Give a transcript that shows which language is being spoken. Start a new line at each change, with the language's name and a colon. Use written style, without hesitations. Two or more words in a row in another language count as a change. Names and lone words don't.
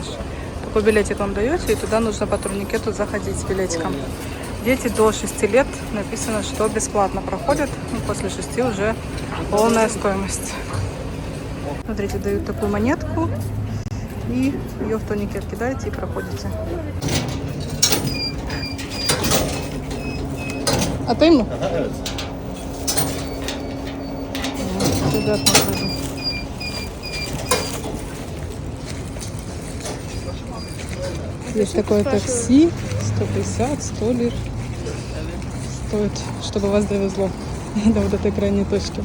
Russian: Такой билетик вам даете, и туда нужно по турникету заходить с билетиком. Дети до 6 лет написано, что бесплатно проходят. Ну, после 6 уже полная стоимость. Смотрите, дают такую монетку. И ее в турникет кидаете и проходите.
Turkish: Atayım mı? Evet.
Russian: Есть такое такси, 150, 100 лир стоит, чтобы вас довезло до вот этой крайней точки.